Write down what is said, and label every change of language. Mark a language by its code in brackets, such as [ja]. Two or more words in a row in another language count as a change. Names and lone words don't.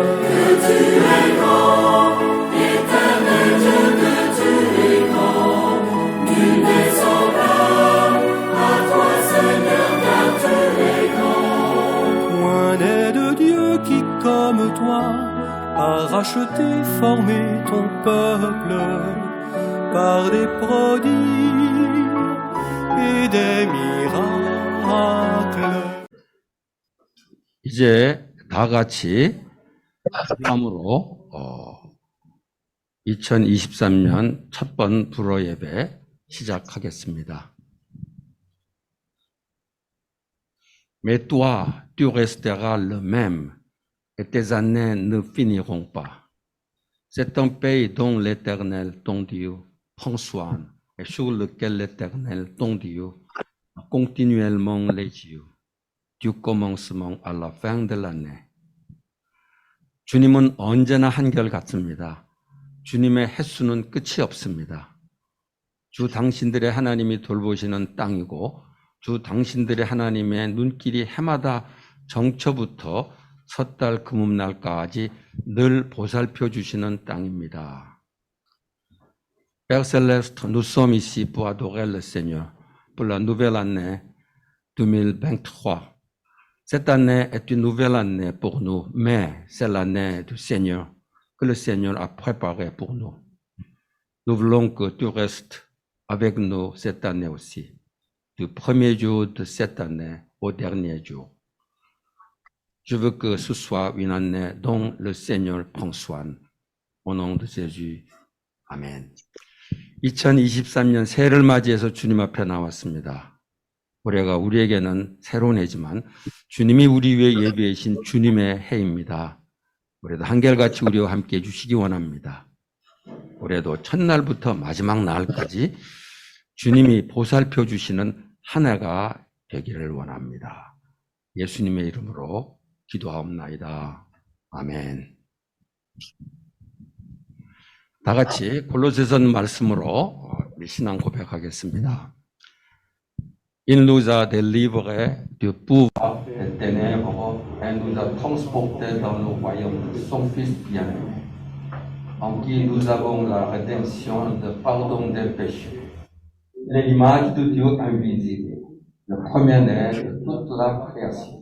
[fr] Que tu es grand, éternel Dieu, que tu es grand, nul n'est semblable à toi, Seigneur, car tu es grand. Point n'est de Dieu qui, comme toi, a racheté, formé ton peuple par des prodiges et des miracles. [ko] 이제 다 같이 함으로 2023년 첫 번 불어 예배 시작하겠습니다. [fr] Mais toi, tu resteras le même, et tes années ne finiront pas. C'est un pays dont l'Éternel, ton Dieu, prend soin, et sur lequel l'Éternel, ton Dieu, a continuellement les yeux, du commencement à la fin de l'année. [ko] 주님은 언제나 한결같습니다. 주님의 횟수는 끝이 없습니다. 주 당신들의 하나님이 돌보시는 땅이고 주 당신들의 하나님의 눈길이 해마다 정초부터 섣달 금음날까지 늘 보살펴 주시는 땅입니다. [fr] Père Céleste, nous sommes ici pour adorer le Seigneur pour la nouvelle année 2023. Cette année est une nouvelle année pour nous, mais c'est l'année du Seigneur que le Seigneur a préparée pour nous. Nous voulons que tu restes avec nous cette année aussi, du premier jour de cette année au dernier jour. Je veux que ce soit une année dont le Seigneur prend soin. Au nom de Jésus, [ko] 아멘. 2023년 새해를 맞이해서 주님 앞에 나왔습니다. 올해가 우리에게는 새로운 해지만 주님이 우리 위해 예비해 주신 주님의 해입니다. 올해도 한결같이 우리와 함께 해주시기 원합니다. 올해도 첫날부터 마지막 날까지 주님이 보살펴 주시는 한 해가 되기를 원합니다. 예수님의 이름으로 기도하옵나이다. 아멘. 다 같이 골로새서 말씀으로 신앙 고백하겠습니다. [fr] Il nous a délivrés du pouvoir des ténèbres et nous a transportés dans le royaume de son Fils bien-aimé, en qui nous avons la rédemption, le pardon des péchés. Il est l'image de Dieu invisible, le premier-né de toute la création.